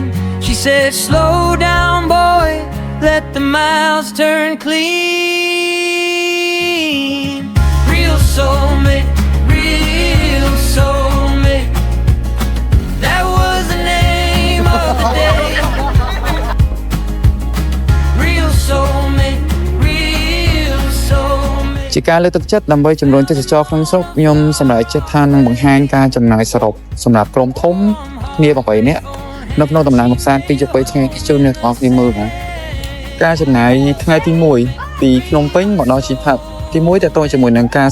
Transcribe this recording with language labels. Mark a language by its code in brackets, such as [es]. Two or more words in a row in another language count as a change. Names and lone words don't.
[en] She said, slow down, boy, let the miles turn clean. Real soulmate, real soulmate. That was the name of the day. Real soulmate, real soulmate. [km] ជាការលើកទឹកចិត្តដើម្បីជំរុញទេសចរក្នុងស្រុកខ្ញុំសម្រេចចិត្តថានឹងបង្ហាញការចំណាយសរុបសម្រាប់ក្រុមធំគ្នា8នាក់នៅក្នុងដំណើរកម្សាន្ត2 3ថ្ងៃជូនអ្នកទាំងអស់គ្នាមើលណាការចំណាយថ្ងៃទី1ពីភ្នំពេញមកដល់ជីផាត់ទី1តើតើជាមួយនឹងការ